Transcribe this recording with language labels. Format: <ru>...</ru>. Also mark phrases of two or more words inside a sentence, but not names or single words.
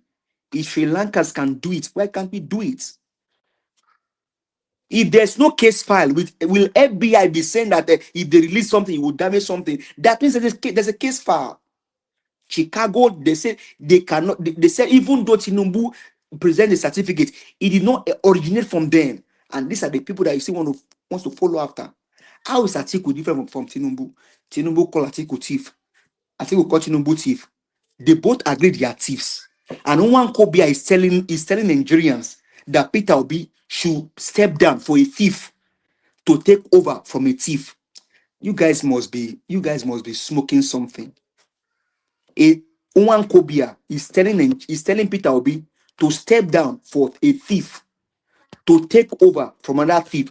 <en>If Sri Lankans can do it, why can't we do it? If there's no case file, will FBI be saying that if they release something, it will damage something? That means there's a case file. Chicago, they say they cannot. They say even though Tinubu present the certificate, it did not originate from them. And these are the people that you see wants to follow after. How is Atiku different from Tinubu? Tinubu call Atiku thief. Atiku call Tinubu thief. They both agree they are thieves. And Nwaokobia is telling Nigerians that Peter Obi should step down for a thief to take over from a thief. You guys must be smoking something. Nwaokobia is telling Peter Obi to step down for a thief to take over from another thief.</en>